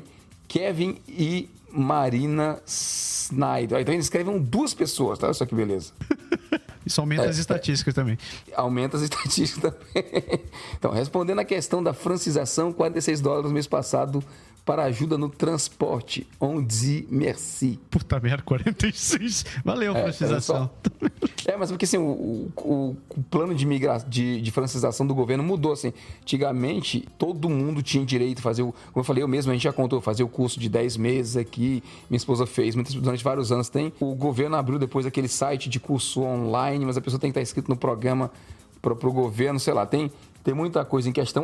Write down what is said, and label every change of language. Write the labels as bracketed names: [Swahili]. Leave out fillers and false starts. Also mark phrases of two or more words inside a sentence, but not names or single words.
[Portuguese] Kevin e Marina Snyder. Então, eles escrevem 2 pessoas, tá? Olha só que beleza. Isso aumenta as estatísticas também. Aumenta as estatísticas também. Então, respondendo a questão da francização, $46 no mês passado para ajuda no transporte. [French] On dit merci. [Portuguese] Puta merda, 46. Valeu, francização. Mas porque assim, o plano de francização do governo mudou. Assim. Antigamente, todo mundo tinha direito a fazer, como eu falei, eu mesmo, a gente já contou, fazer o curso de 10 meses aqui. Minha esposa fez, durante vários anos tem. O governo abriu depois aquele site de curso online, mas a pessoa tem que estar inscrito no programa para o governo, sei lá, tem muita coisa em questão.